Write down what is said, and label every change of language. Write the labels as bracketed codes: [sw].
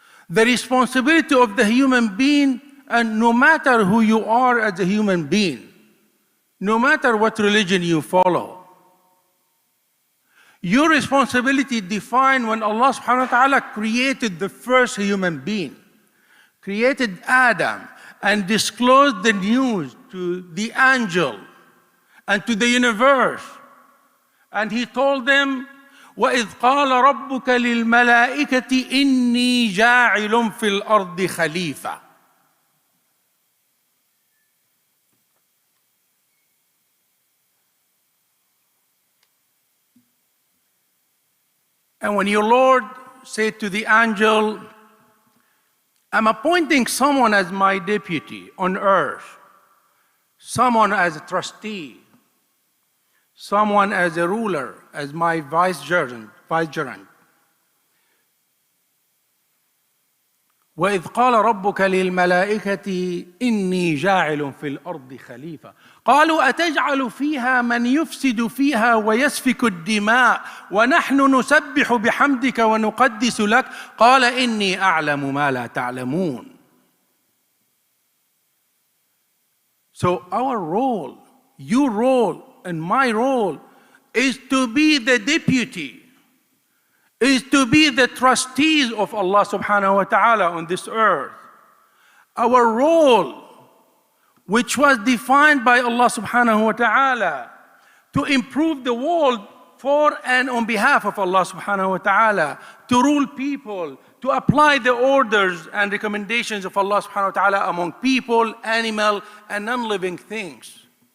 [en] The responsibility of the human being, and no matter who you are as a human being, no matter what religion you follow, your responsibility defined when Allah subhanahu wa ta'ala created the first human being, created Adam, and disclosed the news to the angel and to the universe. And he told them, [ar] وَإِذْ قَالَ رَبُّكَ لِلْمَلَائِكَةِ إِنِّي جَاعِلٌ فِي الْأَرْضِ خَلِيفَةً. [en] And when your Lord said to the angel, I'm appointing someone as my deputy on earth, someone as a trustee, someone as a ruler, as my vicegerent. [ar] وَإِذْ قَالَ رَبُّكَ لِلْمَلَائِكَةِ إِنِّي جَاعِلٌ فِي الْأَرْضِ خَلِيفَةً قالوا أتجعل فيها من يفسد فيها ويسفك الدماء ونحن نسبح بحمدك ونقدس لك قال إني أعلم ما لا تعلمون. [en] So our role, your role and my role is to be the deputy, is to be the trustees of Allah subhanahu wa ta'ala on this earth. Our role, which was defined by Allah subhanahu wa ta'ala, to improve the world for and on behalf of Allah subhanahu wa ta'ala, to rule people, to apply the orders and recommendations of Allah subhanahu wa ta'ala among people, animal, and non-living things.